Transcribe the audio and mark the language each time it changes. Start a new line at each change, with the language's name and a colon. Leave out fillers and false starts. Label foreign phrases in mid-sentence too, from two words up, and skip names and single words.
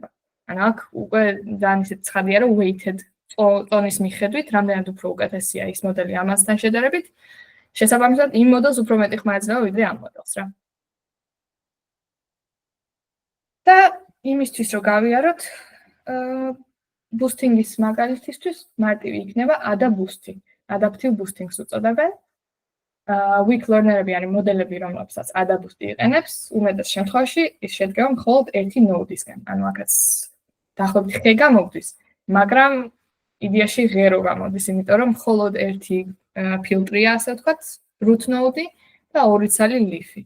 Georgian: ანუ აქ უკვე ძალიან ისეთ ცხადია, რომ weighted წონის მიხედვით, რამდენად უფრო უკეთესია ის მოდელი ამასთან შედარებით, შესაბამისად იმ მოდელს უფრო მეტი ხმა ეძლევა ვიდრე ამ მოდელს რა. და იმისთვის რომ გავიაროთ, ბუსტინგის მაგალითისთვის მარტივი იქნება ADA ბუსტი.
English: Adaptive boosting-
Georgian: ს უწოდებენ.
English: Weak learner-
Georgian: ები არის მოდელები, რომლებსაც ADA ბუსტი იყენებს, უმეტეს შემთხვევაში ის შედგება მხოლოდ ერთი ნოუდისგან. ანუ აქაც დაახლოებით ხე გამოვდის, მაგრამ იდეაში ღერო გამოდის, იმიტომ რომ მხოლოდ ერთი ფილტრია, ასე ვთქვათ,
English: root node
Georgian: და 2 ცალი leaf-ი.